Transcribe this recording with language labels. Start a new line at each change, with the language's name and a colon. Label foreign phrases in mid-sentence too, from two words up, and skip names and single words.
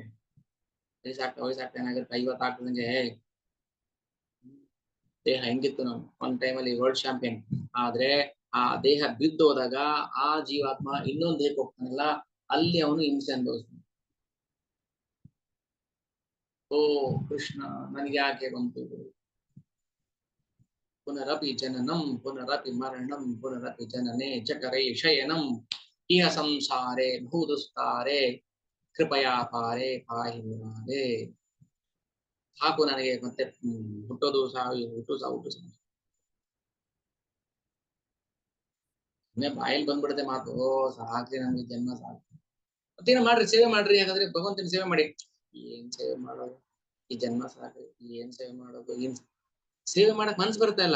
Kannada: ವಯಸ್ಸಾಗ್ತಾ ಏನಾಗುತ್ತೆ 50 ಆಗ್ತದಂಗೆ ದೇಹ ಹೆಂಗಿತ್ತು ನಾವು ಒಂದ್ ಟೈಮಲ್ಲಿ
English: world champion.
Kannada: ಆದ್ರೆ ಆ ದೇಹ ಬಿದ್ದೋದಾಗ ಆ ಜೀವಾತ್ಮ ಇನ್ನೊಂದು ದೇಹಕ್ಕೆ ಹೋಗ್ತಾನಲ್ಲ, ಅಲ್ಲಿ ಅವನು ಹಿಂಸೆ ಅನುಭವಿಸ್ತಾನೆ. ಓ ಕೃಷ್ಣ ನನಗೆ ಯಾಕೆ ಬಂತು,
Sanskrit: ಪುನರಪಿ ಜನನಂ ಪುನರಪಿ ಮರಣಂ ಪುನರಪಿ ಜನನೇ ಜಠರೇ ಶಯನಂ ಇಹ ಸಂಸಾರೇ ಭೂದುಸ್ತಾರೆ ಕೃಪಯಾ ಪಾರೇ ಪಾಹಿ ಮುರಾರೇ.
Kannada: ಸಾಕು ನನಗೆ ಮತ್ತೆ ಹುಟ್ಟೋದು ಸಾವು ಹುಟ್ಟು ಸಾವು. ಬಾಯಲ್ಲಿ ಬಂದ್ಬಿಡುತ್ತೆ ಮಾತು, ಓ ಸಾಕ್ರಿ ನಮ್ಗೆ ಜನ್ಮ ಸಾಕು. ಮತ್ತೇನ ಮಾಡ್ರಿ, ಸೇವೆ ಮಾಡ್ರಿ. ಯಾಕಂದ್ರೆ ಭಗವಂತನ ಸೇವೆ ಮಾಡಿ. ಏನ್ ಸೇವೆ ಮಾಡೋದು, ಈ ಜನ್ಮ ಸಾಕ್ರಿ, ಏನ್ ಸೇವೆ ಮಾಡೋದು, ಏನ್ ಸೇವೆ ಮಾಡಕ್ ಮನ್ಸು ಬರ್ತಾ ಇಲ್ಲ.